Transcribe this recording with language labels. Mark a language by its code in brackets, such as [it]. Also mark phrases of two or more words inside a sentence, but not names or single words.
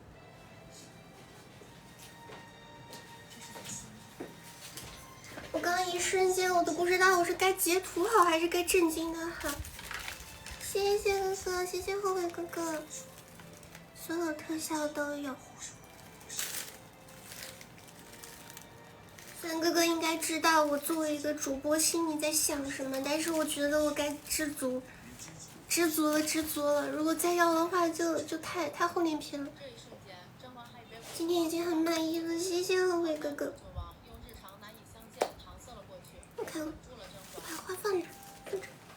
[zh] 我剛剛一瞬間我都不知道我是該截圖好還是該震驚的好。謝謝哥哥，謝謝後悔哥哥，所有特效都有。三哥哥應該知道我作為一個主播心裡在想什麼，但是我覺得我該知足了。如果再要的話就太厚臉皮了。今天已經很滿意了，謝謝後悔哥哥。我看了，我把花放哪？放這。